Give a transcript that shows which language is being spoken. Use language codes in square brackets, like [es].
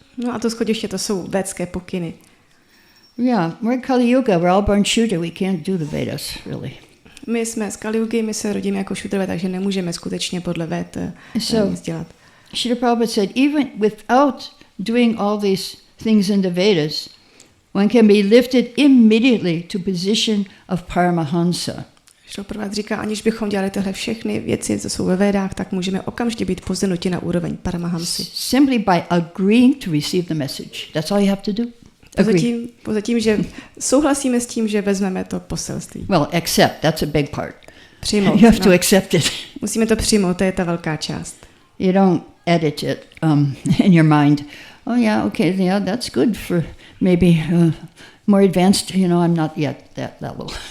[cs] No a to schodiště, to jsou védské pokyny. [en] Yeah, we're in Kali Yuga, we're all born Shudra, we can't do the Vedas, really. [cs] My jsme z Kali Yugy, my se rodíme jako Šudrové, takže nemůžeme skutečně podle Véd nic dělat. [en] Srila Prabhupada said, even without doing all these things in the Vedas, one can be lifted immediately to position of Paramahamsa. [cs] Srila Prabhupada říká, aniž bychom dělali tyhle všechny věci, co jsou ve Védách, tak můžeme okamžitě být pozvenuti na úroveň Paramahamsy. [en] Simply by agreeing to receive the message. That's all you have to do. [cs] Pozatím, že souhlasíme s tím, že vezmeme to poselství. [en] Well, accept, that's a big part. [cs] Přijmout. [en] You have to accept it. [cs] Musíme to přijmout, to je ta velká část. [en] You don't edit it in your mind. Oh yeah, okay, yeah, that's good for maybe more advanced, I'm not yet that level.